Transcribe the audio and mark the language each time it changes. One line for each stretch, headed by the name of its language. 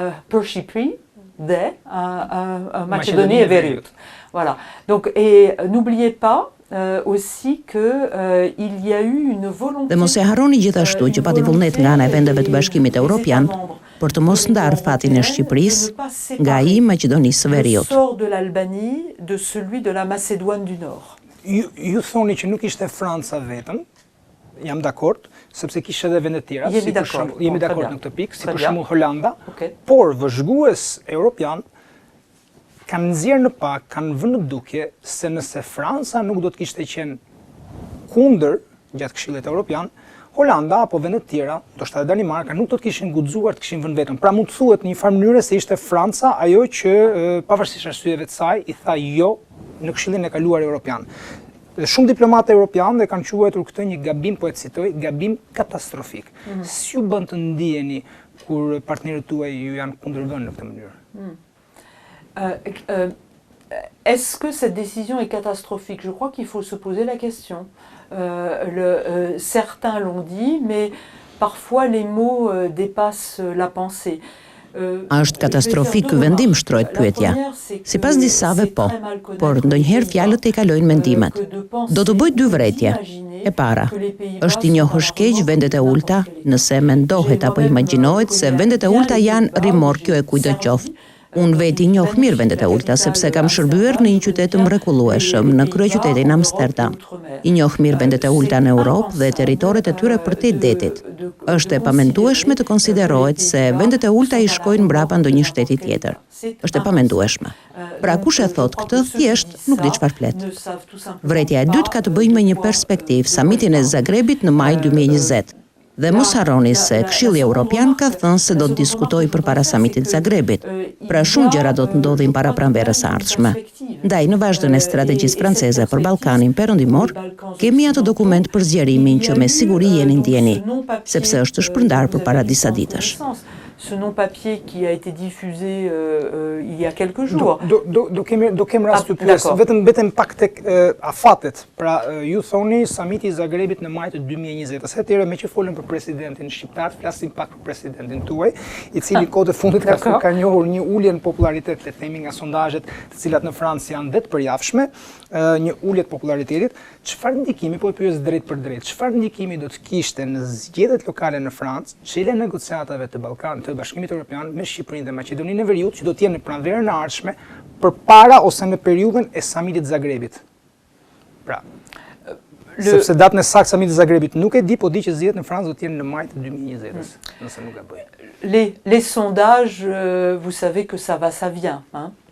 Albanian: Për Shqipëri dhe Maqedonie e Veriut.
French: Voilà. Donc, et n'oubliez pas aussi que il y a eu une volonté.
Albanian: Dhe mos e harroni gjithashtu që pati vullnet nga ana e vendeve të Bashkimit Evropian për të mos ndarë fatin e Shqipërisë nga ai Maqedonisë së Veriut.
French: Sort de l'Albanie de celui de la Macédoine du Nord.
Albanian: Ju thoni që nuk ishte Franca vetëm, jam dakord, sepse kishte edhe vende të tjera, jemi dakord në këtë pikë, si për shembull Holanda, por vëzhgues evropian kanë nxjerrë në pak, kanë vënë në dukje se nëse Franca nuk do të kishte qenë kundër gjatë Këshillit Evropian, Holanda apo vende të tjera, ndoshta edhe Danimarka, nuk do të kishin guxuar të kishin vënë vetëm. Pra mund të thuhet në një farë mënyrë se ishte Franca ajo që pavarësisht arsyeve të saj i tha jo në Këshillin e kaluar Evropian. Dhe shumë diplomatë evropianë dhe kanë quajtur këtë një gabim, po e citoj, gabim katastrofik. Si ju bën të ndiheni kur partnerët tuaj ju janë kundërvënë në këtë mënyrë?
French: Est-ce que cette décision est catastrophique? Je crois qu'il faut se poser la question. Certains l'ont dit, mais parfois les mots dépassent la pensée.
Albanian: A është katastrofik ky vendim, shtrohet pyetja. Sipas disave po, por ndonjëherë fjalët e kalojnë mendimet. Do të bëj dy vërejtje. E para, është i njohur shkeq vendet e ulta nëse mendohet apo imagjinohet se vendet e ulta janë rimorkjo e kujdo qoftë. Unë veti njoh mirë vendet e ulta sepse kam shërbyer në një qytet të mrekullueshëm në kryeqytetin Amsterdam. I njoh mirë vendet e ulta në Europë dhe territoret e tyre përtej detit. Është e pamendueshme të konsiderohet se vendet e ulta i shkojnë mbrapa ndonjë shteti tjetër. Është e pamendueshme. Pra kush e thot këtë, thjesht nuk di çfarë flet. Vërejtja e dytë ka të bëjë me një perspektivë, samitin e Zagrebit në maj 2020. Dhe mos harroni se Këshilli Evropian ka thënë se do të diskutojë përpara samitit Zagrebit. Pra shumë gjëra do të ndodhin para pranverës së ardhshme. Ndaj në vazhdon e strategjisë franceze për Ballkanin Perëndimor, kemi atë dokument për zgjerimin që me siguri jeni ndjeni, sepse është shpërndar përpara disa ditësh.
French: Ce non-papier qui a été diffusé il y a quelques jours.
Albanian: Do kem rast të pyes, vetëm pak tek afatet. Pra ju thoni samiti i Zagrebit në maj të 2020. Atëherë me që folën për presidentin shqiptar, flasim pak për presidentin tuaj, i cili kohë të fundit ka njohur një ulje në popularitet, le të themi nga sondazhet, të cilat në Francë janë vetë përjavshme, një ulje të popularitetit. Çfarë ndikimi, po e pyes drejt për drejt, çfarë ndikimi do të kishte në zgjedhjet lokale në Francë, çelja e negociatave të Ballkanit, të Bashkimit Evropian me Shqipërinë dhe Maqedoninë e Veriut, që do të jenë në pranverën e ardhshme përpara ose në periudhën e samitit Zagrebit? Pra, sepse datën e saktë samitit Zagrebit nuk e di, po di që zgjedhjet në Francë do të jenë në maj të 2020-s, nëse nuk gaboj.
French: Les sondages, vous savez que ça va, ça vient, hein?